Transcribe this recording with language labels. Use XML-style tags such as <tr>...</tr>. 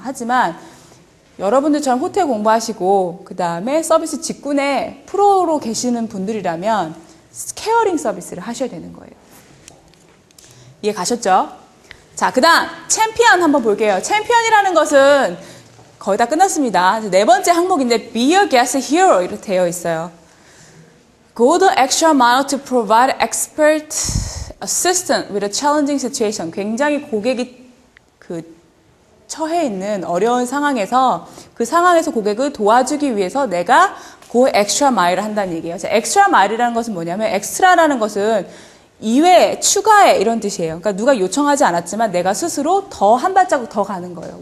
<ko>하지만 여러분들처럼 호텔 공부하시고 그 다음에 서비스 직군에 프로로 계시는 분들이라면 케어링 서비스를 하셔야 되는 거예요. 이해 가셨죠? 자, 그 다음 챔피언 한번 볼게요. 챔피언이라는 것은 거의 다 끝났습니다. 네 번째 항목인데 Be a guest hero 이렇게 되어 있어요.</ko> <en>Go the extra mile to provide expert assistance with a challenging situation.</en> <ko>굉장히 고객이 처해 있는 어려운 상황에서 그 상황에서 고객을 도와주기 위해서 내가 그 엑스트라 마일을 한다는 얘기예요. 엑스트라 마일이라는 것은 뭐냐면 엑스트라라는 것은 이외에, 추가에 이런 뜻이에요. 그러니까 누가 요청하지 않았지만 내가 스스로 더 한 발자국 더 가는 거예요.</ko>